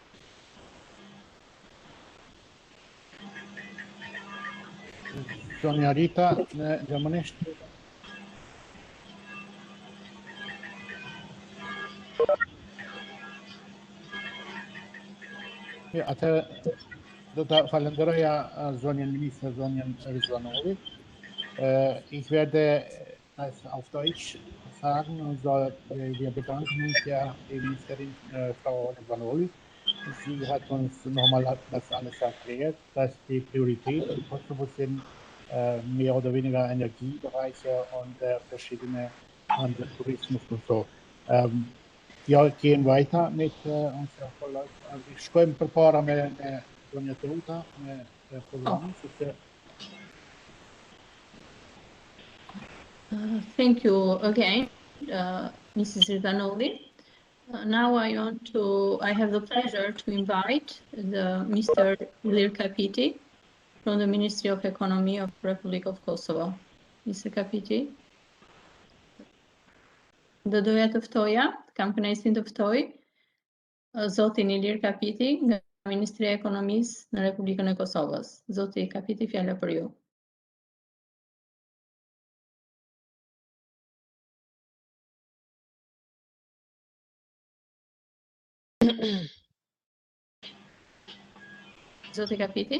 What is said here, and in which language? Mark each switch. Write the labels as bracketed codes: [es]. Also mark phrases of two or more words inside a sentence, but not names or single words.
[sq] Zonja Rita në gjermanisht. Atë do të falenderoja zonjen minister, zonjen Rizvanoli. [de] Ich werde das auf Deutsch sagen, also wir bedanken uns ja die Ministerin Frau Rizvanoli. Sie hat uns nochmal das alles erklärt, dass die Prioritäten in Kosovo sind mehr oder weniger Energiebereiche und verschiedene andere Tourismus und so. Wir gehen weiter mit unserer Verlauf. [sq] Ich shkojmë përpara me zonja Teuta, me programin, sepse [en] Thank you again, Mrs. Rizvanoli. Now I have the pleasure to invite Mr. Ilir Kapiti from the Ministry of Economy of Republic of Kosovo. Mr. Kapiti. [sq] Dhe doja të ftoja, kam kënaqësinë të ftoj zotin Ilir Kapiti nga Ministria e Ekonomisë në Republikën e Kosovës. Zoti Kapiti, fjala për ju. Zoti Kapiti?